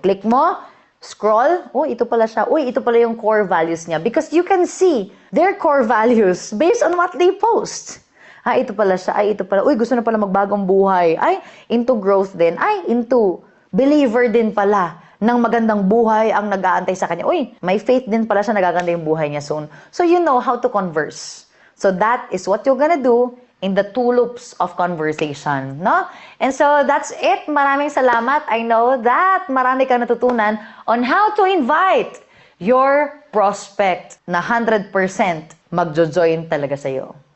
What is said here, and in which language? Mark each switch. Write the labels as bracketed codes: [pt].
[tl] Click mo, scroll, ito pala siya. Ito pala yung core values niya. [en] Because you can see their core values based on what they post. [tl] Ito pala siya. Ito pala. Gusto na pala magbagong buhay. Into growth din. Into believer din pala ng magandang buhay ang nag-aantay sa kanya. May faith din pala siya, nagaganda yung buhay niya soon. [en] So you know how to converse. So that is what you're gonna do in the 2 loops of conversation, no? And so that's it. [tl] Maraming salamat. [en] I know that [tl] marami kang natutunan [en] on how to invite your prospect [tl] na 100% magjo-join talaga sa'yo.